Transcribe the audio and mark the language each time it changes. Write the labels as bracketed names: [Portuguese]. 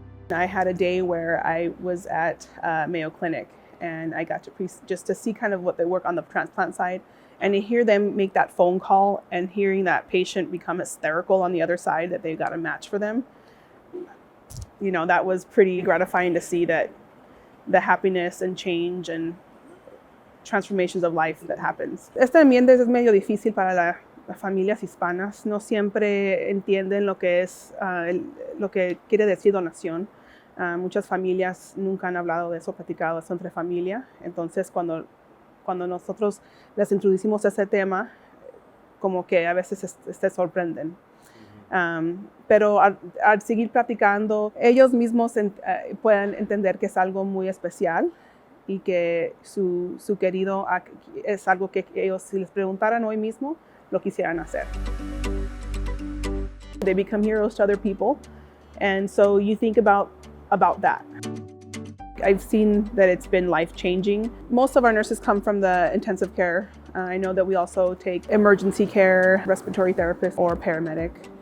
[English] I had a day where I was at Mayo Clinic, and I got to just to see kind of what they work on the transplant side, and to hear them make that phone call and hearing that patient become hysterical on the other side that they got a match for them. That was pretty gratifying to see that the happiness and change and transformations of life that happens. [Spanish] Este ambiente es medio difícil para las familias hispanas. No siempre entienden lo que es lo que quiere decir donación. Muchas familias nunca han hablado de eso, platicado eso entre familia. Entonces, cuando nosotros les introducimos ese tema, como que a veces se sorprenden. Pero al seguir platicando, ellos mismos pueden entender que es algo muy especial y que su querido es algo que ellos, si les preguntaran hoy mismo, lo quisieran hacer. [English] They become heroes to other people, and so you think about that. I've seen that it's been life-changing. Most of our nurses come from the intensive care. I know that we also take emergency care, respiratory therapist, or paramedic.